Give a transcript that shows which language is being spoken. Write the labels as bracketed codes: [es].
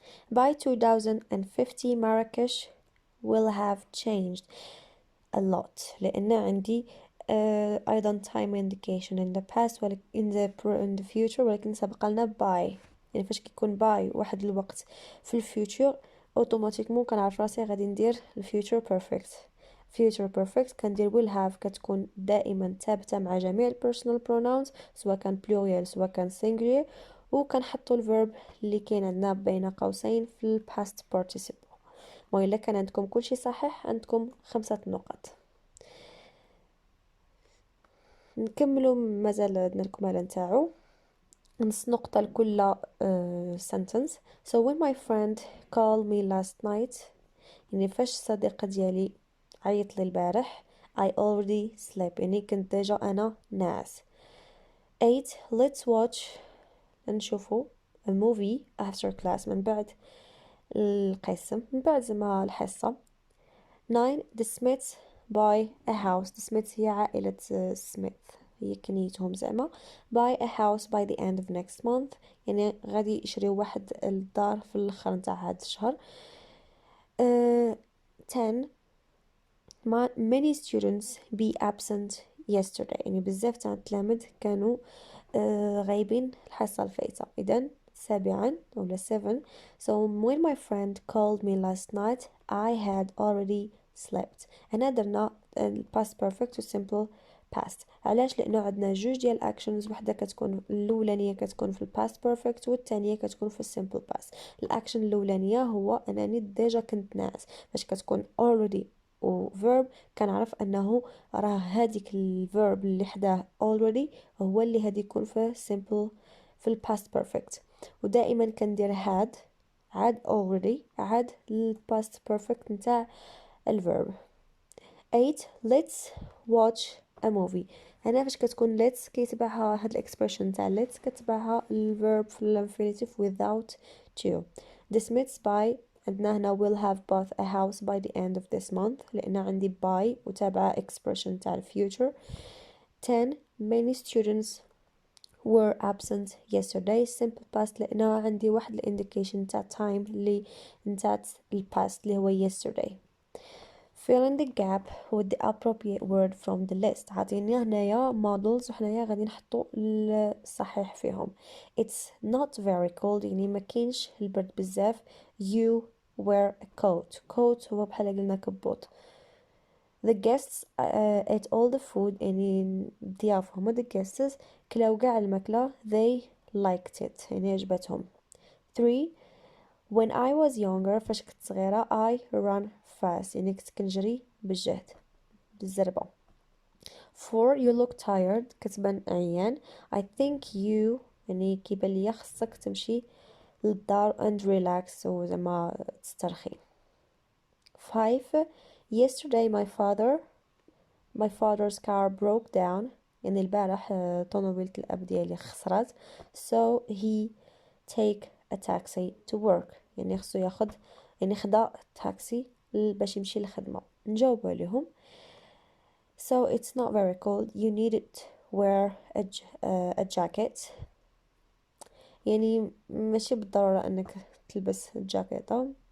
[en] By 2050 Marrakesh will have changed a lot. [ar] لأن عندي أيضا [en] time indication in the past in the future، [ar] ولكن سبق لنا [en] by. [ar] يعني فاش كيكون by واحد الوقت في الفيوتشر اوتوماتيكمون كنعرف راسي غادي ندير الفيوتشر بيرفكت. [en] future perfect [ar] كندير [en] will have [ar] كتكون دائما ثابتة مع جميع [en] personal pronouns، [ar] سواء كان plural سواء كان singular، وكنحطو الverb اللي كاين عندنا بين قوسين في [en] past participle. [ar] وإلا كان عندكم كلشي صحيح عندكم 5 نقط. نكملوا مازال عندنا الكمالة نتاعو، نص نقطة لكل sentence. [en] So when my friend called me last night، [ar] يعني فاش الصديقة ديالي عيط لي البارح، [en] I already slept، [ar] يعني كنت ديجا أنا ناعس. 8 [en] let's watch، [ar] نشوفو [en] a movie after class، [ar] من بعد القسم، من بعد زعما الحصة. [en] 9 the Smiths buy a house، the Smiths [ar] هي عائلة سميث، هي كنيتهم زعما. [en] buy a house by the end of next month، [ar] يعني غادي يشريو واحد الدار في الاخر نتاع هاد الشهر. 10 [en] many students be absent yesterday، [ar] يعني بزاف تاع التلاميذ كانوا غايبين الحصة الفايتة. إذن 7 ولا 7 [en] so when my friend called me last night I had already slept. [ar] هنا درنا [en] past perfect و simple past. [ar] علاش؟ لأنه عندنا جوج ديال actions، وحدة كتكون الأولانية كتكون في [en] past perfect [ar] والثانية كتكون في [en] simple past. [ar] الأكشن الأولانية هو أنني ديجا كنت ناعس، فاش كتكون already و verb كنعرف أنه راه هاديك الverb اللي حداه already هو اللي هادي يكون في simple في [en] past perfect. [ar] ودائما كندير had عاد already عاد [en] past perfect [ar] نتاع الverb. 8 let's watch a movie، هنا فاش كتكون let's كيتبعها هاد الاكسبريشن تاع let's كتبعها الverb في الانفينيتيف without to. [en] dismissed by [ar] عندنا هنا [en] will have bought a house by the end of this month، [ar] لأن عندي by وتابعة expression تاع future. [en] 10 many students were absent yesterday simple past، لأن عندي واحد indication تاع time اللي نتاعت past اللي هو yesterday. fill in the gap with the appropriate word from the list. [ar] عطيني هنايا models وحنايا غادي نحطو الصحيح فيهم. [en] it's not very cold، [ar] يعني ما كاينش البرد بزاف. [en] you wear a coat [ar] هو بحال قلنا كبوت. [en] the guests ate all the food، [ar] يعني الضياف هما [en] the guests [ar] كلاو كاع الماكلة. [en] they liked it، [ar] يعني عجبتهم. 3 [en] when I was younger [ar] فاش كنت صغيرة [en] I run fast، [ar] يعني كنت كنجري بالجهد بالزربة. [en] 4 you look tired [ar] كتبان عيان. [en] I think you [ar] يعني كيبان ليا خصك تمشي للدار [en] and relax [ar] وزعما تسترخي. 5 [en] yesterday my father's car broke down، [ar] يعني البارح طونوبيلة الأب ديالي خسرات. [en] so he take a taxi to work، [ar] يعني خصو ياخد يعني خدا تاكسي باش يمشي للخدمة. نجاوب عليهم. [en] so it's not very cold you need to wear a jacket، [ar] يعني ماشي بالضرورة أنك تلبس جاكيطة.